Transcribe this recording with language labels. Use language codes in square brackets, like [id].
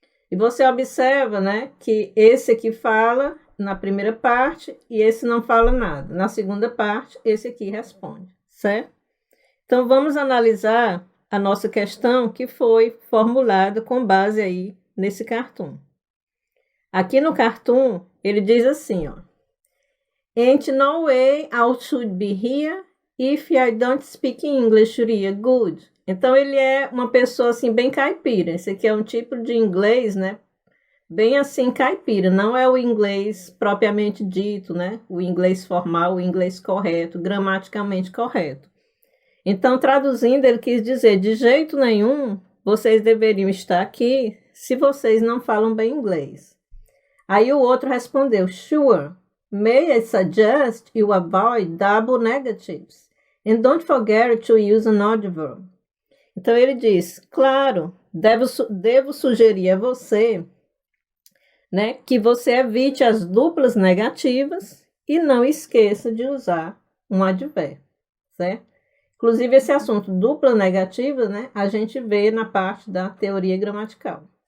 [pt] E você observa, né, que esse aqui fala na primeira parte e esse não fala nada. Na segunda parte, esse aqui responde, certo? Então, vamos analisar a nossa questão que foi formulada com base aí nesse cartoon. Aqui no cartoon, ele diz assim, ó. [en] Ain't no way I should be here if I don't speak English real good. [pt] Então, ele é uma pessoa, assim, bem caipira. Esse aqui é um tipo de inglês, né? Bem assim, caipira. Não é o inglês propriamente dito, né? O inglês formal, o inglês correto, gramaticalmente correto. Então, traduzindo, ele quis dizer, de jeito nenhum, vocês deveriam estar aqui se vocês não falam bem inglês. Aí o outro respondeu, [en] sure, may I suggest you avoid double negatives? And don't forget to use an adverb. [pt] Então, ele diz, claro, devo sugerir a você, né, que você evite as duplas negativas e não esqueça de usar um advérbio, certo? Inclusive, esse assunto dupla negativa, né, a gente vê na parte da teoria gramatical.